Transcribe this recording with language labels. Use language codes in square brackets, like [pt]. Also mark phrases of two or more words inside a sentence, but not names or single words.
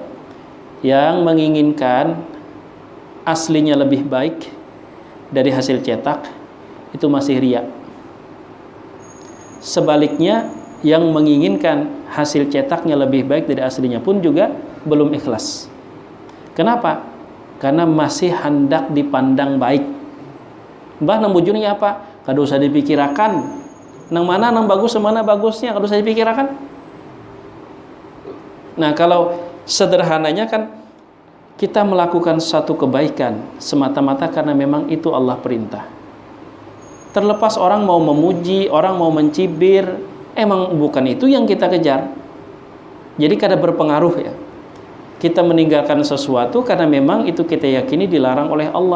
[id] Yang menginginkan aslinya lebih baik dari hasil cetak itu masih riya. Sebaliknya, yang menginginkan hasil cetaknya lebih baik dari aslinya pun juga belum ikhlas. Kenapa? Karena masih hendak dipandang baik. [bjn] Mbah nang bujurnya apa? Kada usah dipikirakan. Nang mana nang bagus, mana bagusnya, kada usah dipikirakan. [id] Nah, kalau sederhananya kan kita melakukan satu kebaikan semata-mata karena memang itu Allah perintah. Terlepas orang mau memuji, orang mau mencibir, emang bukan itu yang kita kejar. Jadi kada berpengaruh ya. Kita meninggalkan sesuatu karena memang itu kita yakini dilarang oleh Allah.